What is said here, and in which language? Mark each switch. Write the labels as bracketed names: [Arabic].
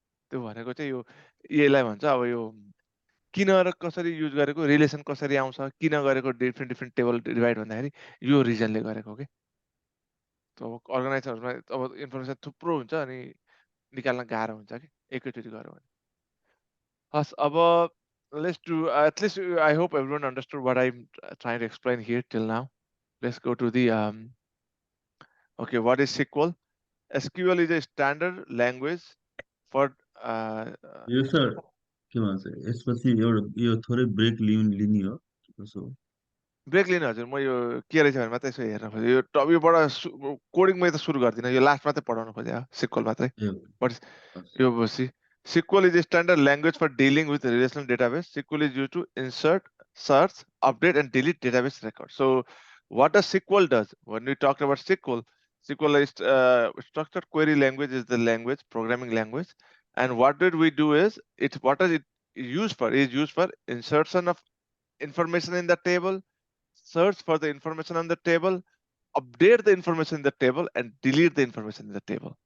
[Nepali] त्यो भनेको चाहिँ यो यसलाई भन्छ अब यो किन र कसरी युज गरेको रिलेसन कसरी आउँछ किन गरेको डिफ्रेन्ट टेबल डिभाइड भन्दाखेरि यो रिजनले गरेको के अब अर्गनाइजरमा अब इन्फर्मेसन थुप्रो हुन्छ अनि निकाल्न गाह्रो हुन्छ कि एकैचोटि गऱ्यो भने हस् अब [English] let's do at least I hope everyone understood what I'm trying to explain here till now. Let's go to the okay, what is SQL? SQL is a standard language for [Nepali] यो सर के भन्छ यसपछि एउटा यो थोरै brake लिने हो कसो ब्रेक लिनु हजुर म यो के रहेछ भने मात्रै यसो हेर्न खोजेँ यो टपिकबाट कोडिङ मैले त सुरु गर्दिनँ यो लास्ट मात्रै पढाउन खोजेँ सिक्वल मात्रै बट यो बसी [English] SQL is a standard language for dealing with relational database. SQL is used to insert, search, update, and delete database records. So what does SQL does? When we talk about SQL, SQL is structured query language is the language, programming language. And what did we do is, what is it used for? It is used for insertion of information in the table, search for the information on the table, update the information in the table, and delete the information in the table.